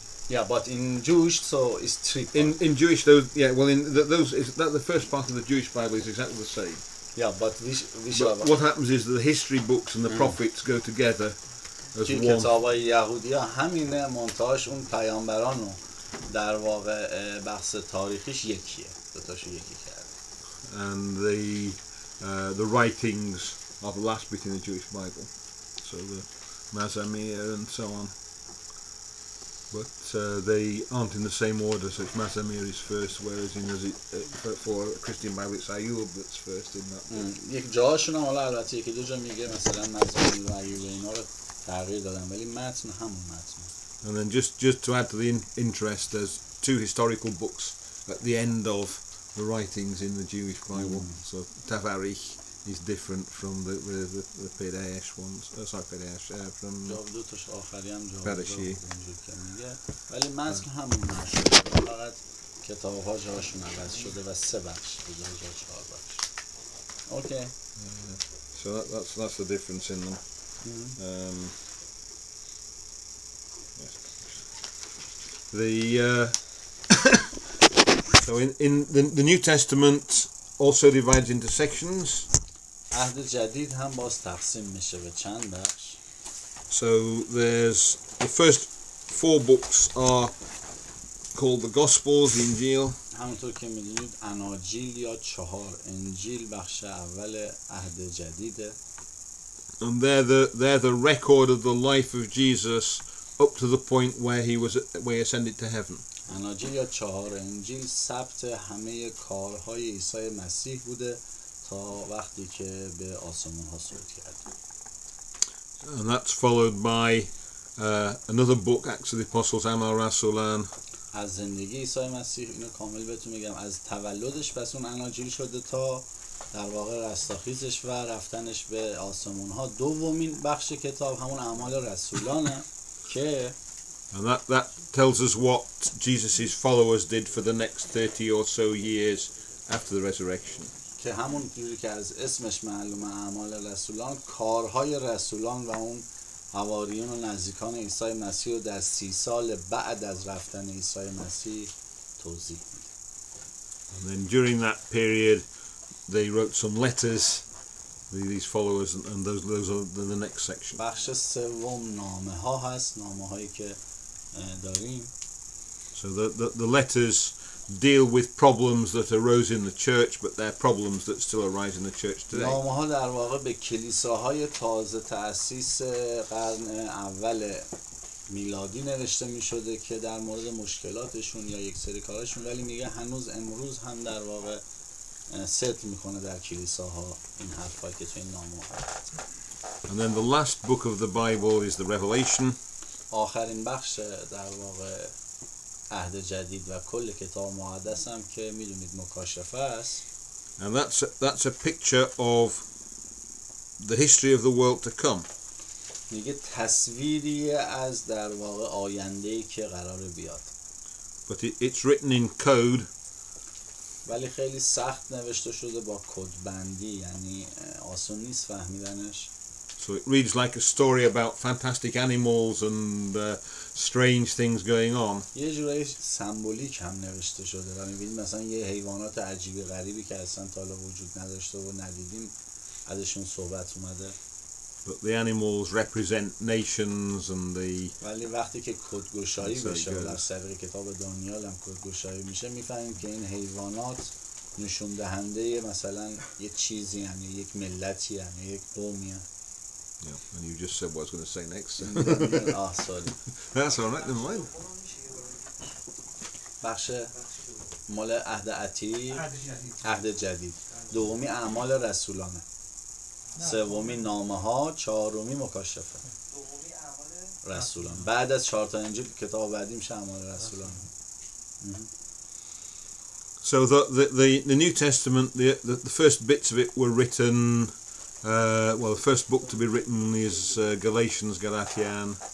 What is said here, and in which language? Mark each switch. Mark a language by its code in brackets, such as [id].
[en] Yeah, but in Jewish, so it's 3 parts. in Jewish, those those is that the first part of the Jewish Bible is exactly the same. Yeah, but But what happens is the history books and the prophets go together as [fa] که [en] one. [fa] کتابای یهودی ها همینه، منتهاش اون پیامبران رو در واقع بحث تاریخیش یکیه، دوتاشو یکی کرد. [en] And the writings are the last bit in the Jewish Bible, so the Mazamir and so on. But they aren't in the same order. So it's Mazamir is first, whereas for a Christian Bible it's Ayub that's first in that. [fa] یک جاهاشون هم حالا البته یکی دو جا میگه مثلا مزامیر و ایوب اینا رو تغییر دادن ولی متن همون متن. [en] And then just to add to the interest, there's 2 historical books at the end of the writings in the Jewish Bible. So Tavarich is different from the Pedaesh ones. Sorry, Pedaesh from. [fa] دو تاش آخری هم جا برشی. اینجور که میگه ولی متن همون نشده، فقط کتاب ها جاشون عوض شده و 3 بخش به جای 4 بخش. [en] Okay. So that's the difference in them. Yes. So in the New Testament also divides into sections. [fa] عهد جدید هم باز تقسیم میشه به چند بخش. [en] So there's the first 4 books are called the Gospels, the Injil. [fa] همونطور که میدونید اناجیل یا 4 انجیل بخش اول عهد جدیده. [en] And they're the record of the life of Jesus up to the point where he ascended to heaven. [fa] اناجیل یا 4 انجیل ثبت همه کارهای عیسی مسیح بوده تا وقتی که به آسمان ها صعود کرد. [en] And that's followed by another book, Acts of the Apostles, Amal Rasulan. [fa] از زندگی عیسی مسیح اینو کامل بهتون میگم، از تولدش پس اون اناجیل شده تا در واقع رستاخیزش و رفتنش به آسمون ها. دومین بخش کتاب همون اعمال رسولانه که [en] And that tells us what Jesus' followers did for the next 30 or so years after the resurrection. [fa] که همون جوری که از اسمش معلومه اعمال رسولان، کارهای رسولان و اون حواریون و نزدیکان عیسی مسیح رو در 30 سال بعد از رفتن عیسی مسیح توضیح میده. [en] And then during that period they wrote some letters, these followers, and those are the next section. [fa] بخش سوم نامه ها هست، نامه هایی که داریم. [en] So the letters deal with problems that arose in the church, but they're problems that still arise in the church today. [fa] نامه ها در واقع به کلیساهای تازه تأسیس قرن اول میلادی نوشته می شده که در مورد مشکلاتشون یا یک سری کارشون، ولی میگه هنوز امروز هم در واقع صدق میکنه در کلیساها این حرفایی که تو این نامه هست. [en] And then the last book of the Bible is the Revelation. [fa] آخرین بخش در واقع عهد جدید و کل کتاب مقدس هم که میدونید مکاشفه است. [en] And that's a picture of the history of the world to come. [fa] میگه تصویری از در واقع آینده‌ای که قراره بیاد. [en] But it's written in code. [fa] ولی خیلی سخت نوشته شده با کدبندی، یعنی آسون نیست فهمیدنش. [en] So it reads like a story about fantastic animals and strange things going on. [fa] یه جورایی سمبولیک هم نوشته شده و می‌بینید مثلا یه حیوانات عجیب غریبی که اصلا تا حالا وجود نداشته و ندیدیم ازشون صحبت اومده. [en] But the animals represent nations and the [fa] ولی وقتی که کدگشایی [en] That's how it [fa] بشه و در [en] goes. [fa] طریق کتاب دانیال هم کدگشایی میشه میفهمیم که این حیوانات نشون دهنده مثلا یه چیزی یعنی یک ملتی یعنی یک قومی هست. [en] yeah, and you just said what I was going to say next. Sorry That's all right, never mind. [fa] بخش مال عهد عتیق عهد جدید دومی اعمال رسولانه سومی نامه ها چهارمی مکاشفه رسولان بعد از 4 تا انجیل کتاب بعدی میشه اعمال رسولانه. [en] So the New Testament, the first bits of it were written. Well, the first book to be written is Galatians, Galatian.